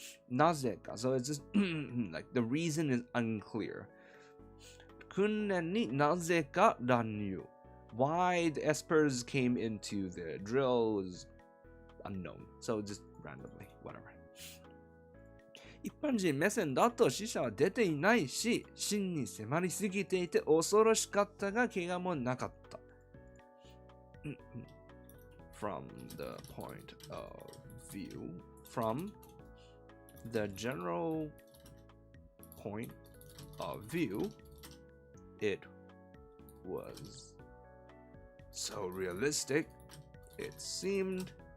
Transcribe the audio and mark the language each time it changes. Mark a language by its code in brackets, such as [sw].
[en] なぜか So it's just like the reason is unclear. 訓練になぜか乱入 Why the espers came into the drill is unknown. So just randomly, whatever. [ja] 一般人目線だと死者は出ていないし、真に迫りすぎていて恐ろしかったが怪我もなかった。 [en] From the point of view, from the general point of view, it was so realistic, it seemed